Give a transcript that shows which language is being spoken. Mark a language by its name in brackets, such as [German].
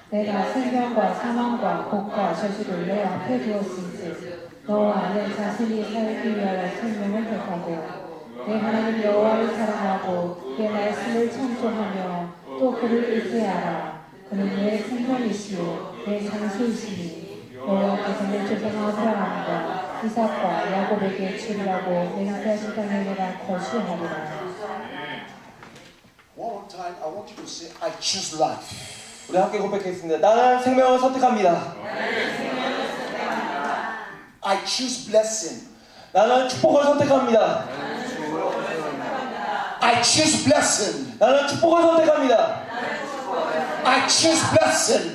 [Korean] 내가 생명과 사망과 복과 저주를 내 앞에 두었은지 너와 내 자신이 살기 위하여 생명을 택하고 내 하나님 여호와를 사랑하고 그의 말씀을 청종하며 또 그를 의지하라. 그는 내 생명이시요 내 장수이시니 여호와께서 내 조상 아브라함과 이삭과 야곱에게 주리라고 맹세하신 땅에 내가 거주하리라. [English] One more time, I want you to say, I choose life. [Korean] 우리 함께 고백했습니다. 나는 생명을 선택합니다. [English] I choose blessing. [Korean] 나는 축복을 선택합니다. [English] I choose blessing. [Korean] 나는 축복을 선택합니다. [English] I choose blessing.